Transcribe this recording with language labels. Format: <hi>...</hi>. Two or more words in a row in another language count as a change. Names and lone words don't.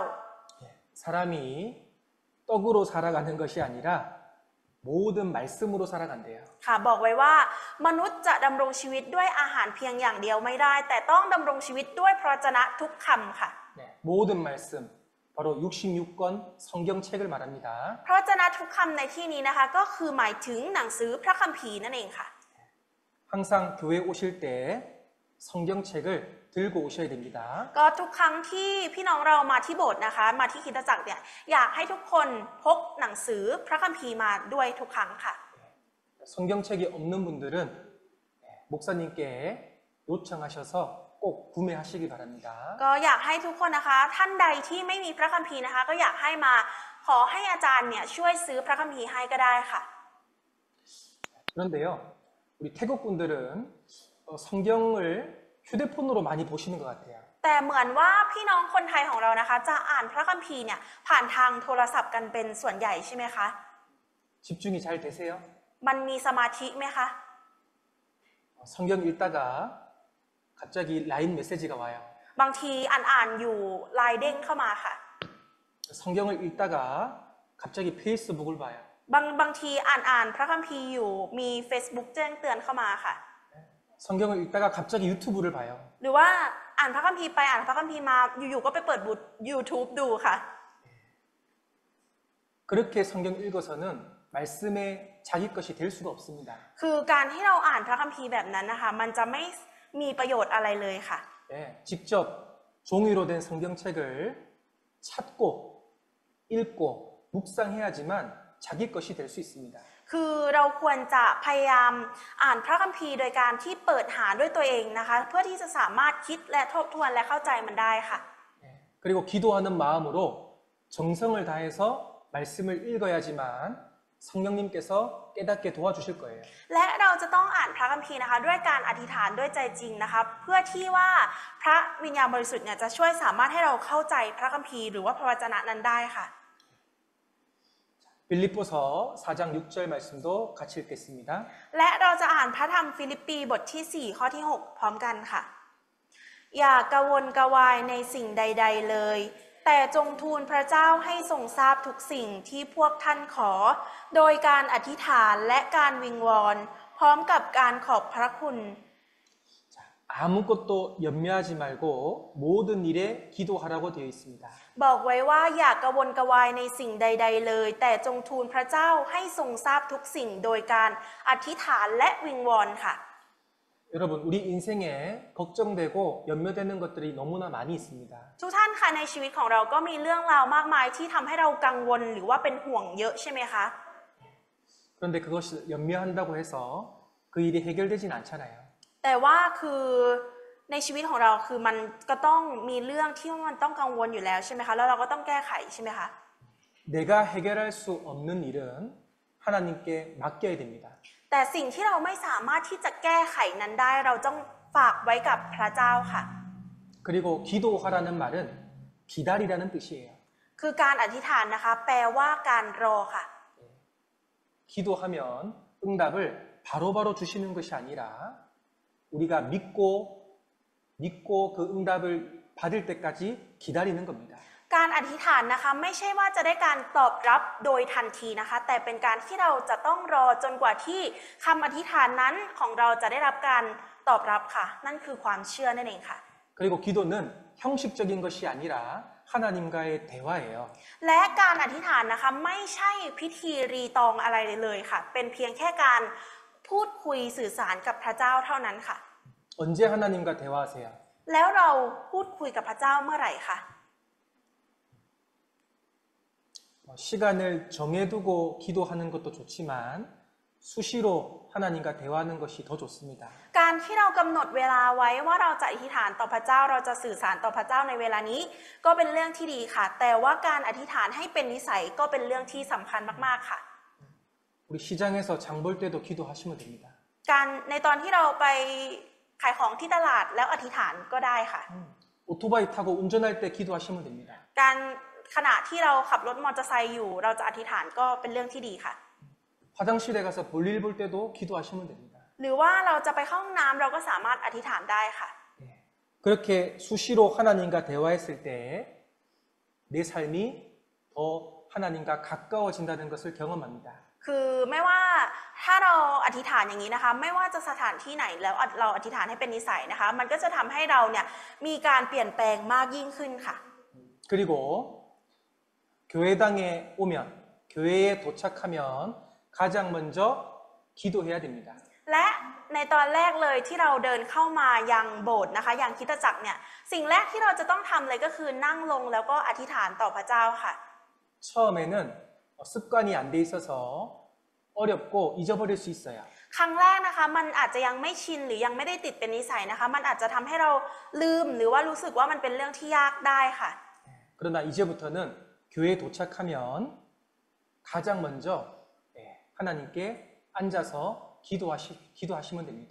<ko>사람이 떡으로 살아가는 것이 아니라 모든 말씀으로 살아간대요.</ko> <th>ค่ะบอกไว้ว่ามนุษย์จะดำรงชีวิตด้วยอาหารเพียงอย่างเดียวไม่ได้แต่ต้องดำรงชีวิตด้วยพระวจนะทุกคำค่ะ</th> <ko>모든 말씀 바로 66권 성경책을 말합니다.</ko> <th>พระวจนะทุกคำในที่นี้นะคะก็คือหมายถึงหนังสือพระคัมภีร์นั่นเองค่ะ</th> <ko>항상 교회 오실 때 성경책을 들고 오셔야 됩니다.</ko> <th>ก็ทุกครั้งที่พี่น้องเรามาที่โบสถ์นะคะมาที่คริสตจักรเนี่ยอยากให้ทุกคนพกหนังสือพระคัมภีร์มาด้วยทุกครั้งค่ะ</th> <ko>성경책이 없는 분들은 목사님께 요청하셔서 꼭 구매하시기 바랍니다.</ko> <th>ก็อยากให้ทุกคนนะคะท่านใดที่ไม่มีพระคัมภีร์นะคะก็อยากให้มาขอให้อาจารย์เนี่ยช่วยซื้อพระคัมภีร์ให้ก็ได้ค่ะ</th> <ko>그런데요, 우리 태국 분들은 성경을 휴대폰으로 많이 보시는 것 같아요.</ko> <th>แต่เหมือนว่าพี่น้องคนไทยของเรานะคะจะอ่านพระคัมภีร์เนี่ยผ่านทางโทรศัพท์กันเป็นส่วนใหญ่ใช่ไหมคะ</th> <ko>집중이 잘 되세요?</ko> <th>มันมีสมาธิไหมคะ</th> <ko>성경 읽다가 갑자기 라인 메시지가 와요.</ko> <th>บางทีอ่านอยู่ไลน์เด้งเข้ามาค่ะ</th> <ko>성경을 읽다가 갑자기 페이스북을 봐요.</ko> <th>บางทีอ่านพระคัมภีร์อยู่มี Facebook แจ้งเตือนเข้ามาค่ะ</th> <ko>성경을 읽다가 갑자기 유튜브를 봐요.</ko> <th>หรือว่าอ่านพระคัมภีร์ไปอ่านพระคัมภีร์มาอยู่ๆก็ไปเปิดYouTube ดูค่ะ</th> <ko>그렇게 성경 읽어서는 말씀에 자기 것이 될 수가 없습니다.</ko> <th>คือการที่เราอ่านพระคัมภีร์แบบนั้นนะคะมันจะไม่มีประโยชน์อะไรเลยค่ะ</th> <ko>네, 직접 종이로 된 성경책을 찾고 읽고 묵상해야지만 자기 것이 될 수 있습니다.</ko> <th>คือเราควรจะพยายามอ่านพระคัมภีร์โดยการที่เปิดหาด้วยตัวเองนะคะเพื่อที่จะสามารถคิดและทบทวนและเข้าใจมันได้ค่ะ</th> <ko>그리고 기도하는 마음으로 정성을 다해서 말씀을 읽어야지만 성령님께서 깨닫게 도와주실 거예요.</ko> <th>และเราจะต้องอ่านพระคัมภีร์นะคะด้วยการอธิษฐานด้วยใจจริงนะคะเพื่อที่ว่าพระวิญญาณบริสุทธิ์เนี่ยจะช่วยสามารถให้เราเข้าใจพระคัมภีร์หรือว่าพระวจนะนั้นได้ค่ะ</th> <ko>빌립보서 4장 6절 말씀도 같이 읽겠습니다.</ko> <th>และเราจะอ่านพระธรรมฟิลิปปีบทที่ 4 ข้อที่ 6 พร้อมกันค่ะ อย่ากระวนกระวายในสิ่งใด ๆเลย แต่จงทูลพระเจ้าให้ทรงทราบทุกสิ่งที่พวกท่านขอ โดยการอธิษฐานและการวิงวอนพร้อมกับการขอบพระคุณ</th> <ko>아무것도 염려하지 말고 모든 일에 기도하라고 되어 있습니다.</ko> <th>บอกไว้ว่าอย่ากระวนกระวายในสิ่งใด ๆเลย แต่จงทูลพระเจ้าให้ทรงทราบทุกสิ่งโดยการอธิษฐานและวิงวอนค่ะ</th> <ko>여러분, 우리 인생에 걱정되고 염려되는 것들이 너무나 많이 있습니다.</ko> <th>ทุกท่านค่ะในชีวิตของเราก็มีเรื่องราวมากมายที่ทำให้เรากังวลหรือว่าเป็นห่วงเยอะใช่ไหมคะ</th> <ko>그런데 그것을 염려한다고 해서 그 일이 해결되진 않잖아요.</ko> <th>แต่ว่าคือในชีวิตของเราคือมันก็ต้องมีเรื่องที่มันต้องกังวลอยู่แล้วใช่ไหมคะแล้วเราก็ต้องแก้ไขใช่ไหมคะ</th> <ko>내가 해결할 수 없는 일은 하나님께 맡겨야 됩니다.</ko> <th>แต่สิ่งที่เราไม่สามารถที่จะแก้ไขนั้นได้เราต้องฝากไว้กับพระเจ้าค่ะ</th> <ko>그리고 기도하라는 말은 기다리라는 뜻이에요.</ko> <th>คือการอธิษฐานนะคะแปลว่าการรอค่ะ</th> <ko>기도하면 응답을 바로바로 주시는 것이 아니라 우리가 믿고 그 응답을 받을 때까지 기다리는 겁니다.</ko> <th>การอธิษฐานนะคะไม่ใช่ว่าจะได้การตอบรับโดยทันทีนะคะแต่เป็นการที่เราจะต้องรอจนกว่าที่คำอธิษฐานนั้นของเราจะได้รับการตอบรับค่ะนั่นคือความเชื่อนั่นเองค่ะ</th> <ko>그리고 기도는 형식적인 것이 아니라 하나님과의 대화예요.</ko> <th>และการอธิษฐานนะคะไม่ใช่พิธีรีตองอะไรเลยค่ะเป็นเพียงแค่การพูดคุยสื่อสารกับพระเจ้าเท่านั้นค่ะ</th> <ko>언제 하나님과 대화하세요?</ko> <th>แล้วเราพูดคุยกับพระเจ้าเมื่อไหร่คะ</th> <ko>시간을 정해두고 기도하는 것도 좋지만 수시로 하나님과 대화하는 것이 더 좋습니다.</ko> <th>การที่เรากำหนดเวลาไว้ว่าเราจะอธิษฐานต่อพระเจ้าเราจะสื่อสารต่อพระเจ้าในเวลานี้ก็เป็นเรื่องที่ดีค่ะ แต่ว่าการอธิษฐานให้เป็นนิสัยก็เป็นเรื่องที่สำคัญมากๆค่ะ</th> <ko>우리 시장에서 장 볼 때도 기도하시면 됩니다.</ko> <th>การในตอนที่เราไปขายของที่ตลาดแล้วอธิษฐานก็ได้ค่ะ</th> <ko>오토바이 타고 운전할 때 기도하시면 됩니다.</ko> <th>การขณะที่เราขับรถมอเตอร์ไซค์อยู่เราจะอธิษฐานก็เป็นเรื่องที่ดีค่ะ</th> <ko>화장실에 가서 볼일 볼 때도 기도하시면 됩니다.</ko> <th>หรือว่าเราจะไปเข้าห้องน้ำเราก็สามารถอธิษฐานได้ค่ะ</th> <ko>그렇게 수시로 하나님과 대화했을 때 내 삶이 더 하나님과 가까워진다는 것을 경험합니다.</ko> <th>คือไม่ว่าถ้าเราอธิษฐานอย่างนี้นะคะไม่ว่าจะสถานที่ไหนแล้วเราอธิษฐานให้เป็นนิสัยนะคะมันก็จะทำให้เราเนี่ยมีการเปลี่ยนแปลงมากยิ่งขึ้นค่ะ</th> <ko>그리고 교회당에 오면 교회에 도착하면 가장 먼저 기도해야 됩니다.</ko> <th>และในตอนแรกเลยที่เราเดินเข้ามายังโบสถ์นะคะยังคริสตจักรเนี่ยสิ่งแรกที่เราจะต้องทำเลยก็คือนั่งลงแล้วก็อธิษฐานต่อพระเจ้าค่ะ</th> <ko>처음에는 습관이 안 돼 있어서 어렵고 잊어버릴 수 있어요.</ko> <th>ครั้งแรกนะคะมันอาจจะยังไม่ชินหรือยังไม่ได้ติดเป็นนิสัยนะคะมันอาจจะทำให้เราลืมหรือว่ารู้สึกว่ามันเป็นเรื่องที่ยากได้ค่ะ</th> <ko>그러나 이제부터는 교회에 도착하면 가장 먼저 하나님께 앉아서 기도하시면 됩니다.</ko>